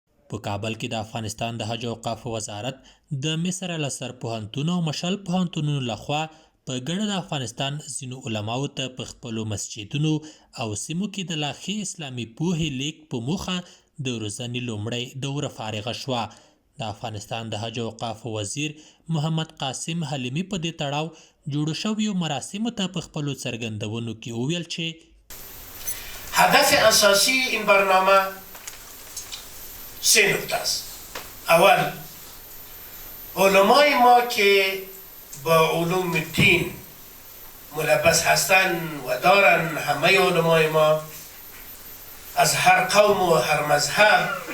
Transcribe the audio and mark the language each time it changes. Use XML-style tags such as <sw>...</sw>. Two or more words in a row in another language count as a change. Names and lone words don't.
<ps>په کابل کې د افغانستان د حج او اوقافو وزارت د مصر الازهر پوهنتون او مشال پوهنتونونو لخوا په ګډه د افغانستان ځینو علماو ته په خپلو مسجدونو او سیمو کې د لا ښې اسلامي پوهې لیږد په موخه د روزنې لومړۍ دوره فارغه شوه. د افغانستان د حج او اوقافو وزیر محمد قاسم حلیمي په دې تړاو جوړو شویو مراسمو ته په خپلو څرګندونو کې وویل چې</ps> <fa>هدف اساسی این برنامه 3 نکته است. اول، علمای ما که با علوم دین ملبس هستند و دارن، همه علمای ما از هر قوم و هر مذهب،</fa>